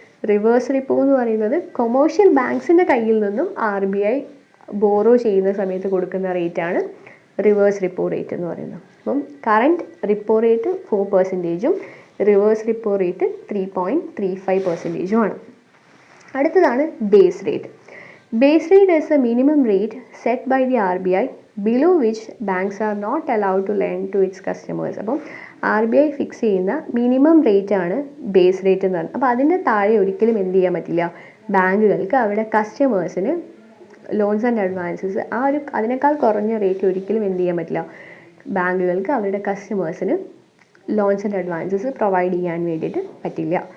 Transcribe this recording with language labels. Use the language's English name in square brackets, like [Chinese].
[Malayalam] Reverse repo എന്ന് പറയുന്നത് commercial ബാങ്ക്സിൻ്റെ കയ്യിൽ നിന്നും RBI ബോറോ ചെയ്യുന്ന സമയത്ത് കൊടുക്കുന്ന റേറ്റാണ് റിവേഴ്സ് റിപ്പോ റേറ്റ് എന്ന് പറയുന്നത്. അപ്പം current repo rate 4%ഉം reverse repo rate 3.35%ഉം ആണ്. അടുത്തതാണ് base rate. [English] Base rate is a minimum rate set by the RBI below which banks are not allowed to lend to its customers. [Malayalam] അപ്പം RBI fix ചെയ്യുന്ന minimum rate ആണ് base rate എന്ന് പറയുന്നത്. അപ്പോൾ അതിൻ്റെ താഴെ ഒരിക്കലും എന്ത് ചെയ്യാൻ പറ്റില്ല, ബാങ്കുകൾക്ക് അവരുടെ കസ്റ്റമേഴ്സിന് ലോൺസ് ആൻഡ് അഡ്വാൻസസ് അതിനേക്കാൾ കുറഞ്ഞ റേറ്റ് ഒരിക്കലും എന്ത് ചെയ്യാൻ പറ്റില്ല, ബാങ്കുകൾക്ക് അവരുടെ കസ്റ്റമേഴ്സിന് ലോൺസ് ആൻഡ് അഡ്വാൻസസ് പ്രൊവൈഡ് ചെയ്യാൻ വേണ്ടിയിട്ട് പറ്റില്ല.